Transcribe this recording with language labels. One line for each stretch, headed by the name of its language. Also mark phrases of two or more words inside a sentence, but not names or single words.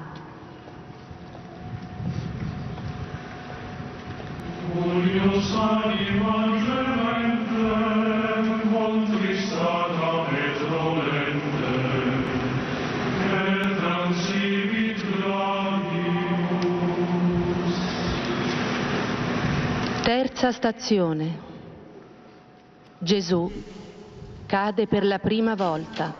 Latin: Curios anima gementem, contristata et dolentem, et transivit gladius.
Italian: Terza stazione. Gesù cade per la prima volta.